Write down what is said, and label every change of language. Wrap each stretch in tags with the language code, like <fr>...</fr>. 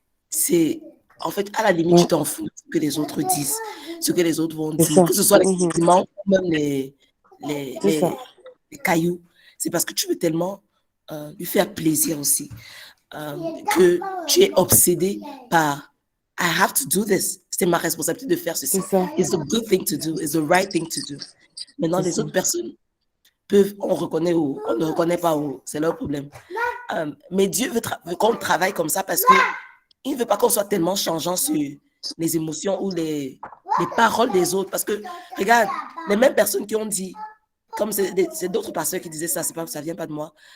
<fr>C'est, en fait, à la limite, tu t'en fous de ce que les autres disent, ce que les autres vont dire, que ce soit les compliments, même les cailloux. C'est parce que tu veux tellement lui faire plaisir aussi, que tu es obsédé par «</fr> <en>I have to do this ».</en> <fr>C'est ma responsabilité de faire ceci.</fr> <en>It's a good thing to do. It's the right thing to do.</en> <fr>Maintenant, les autres personnes on reconnaît ou on ne reconnaît pas ou c'est leur problème. Mais Dieu veut qu'on travaille comme ça parce qu'il ne veut pas qu'on soit tellement changeant sur les émotions ou les paroles des autres. Parce que, regarde, les mêmes personnes qui ont dit, comme c'est d'autres pasteurs qui disaient ça, ça ne vient pas de moi.</fr>